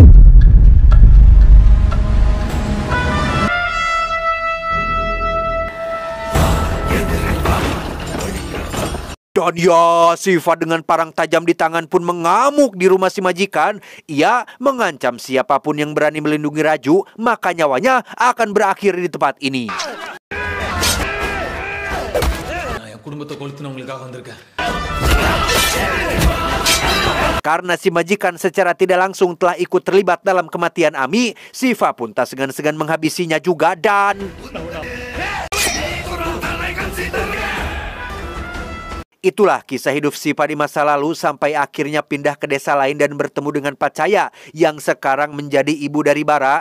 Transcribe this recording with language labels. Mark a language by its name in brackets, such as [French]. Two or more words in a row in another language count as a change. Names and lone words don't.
[Indonesian] Dan ya, Siva dengan parang tajam di tangan pun mengamuk di rumah si majikan. Ia mengancam siapapun yang berani melindungi Raju, maka nyawanya akan berakhir di tempat ini. [Tamil] குடும்பத்தை கொளுத்துனவங்களுக்காக வந்திருக்கேன். [Indonesian] Karena si majikan secara tidak langsung telah ikut terlibat dalam kematian Ami, Siva pun tak segan-segan menghabisinya juga dan... Itulah kisah hidup Siva di masa lalu sampai akhirnya pindah ke desa lain dan bertemu dengan Pacaya yang sekarang menjadi ibu dari Bara.